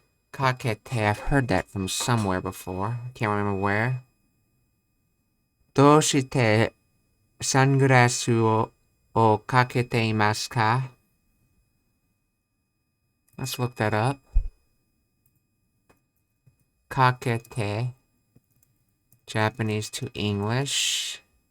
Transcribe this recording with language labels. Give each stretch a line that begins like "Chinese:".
English: かけて I've heard that from somewhere before. I can't remember where.
Japanese: どうしてサングラスをかけていますか？
English: Let's look that up. かけて Japanese to English.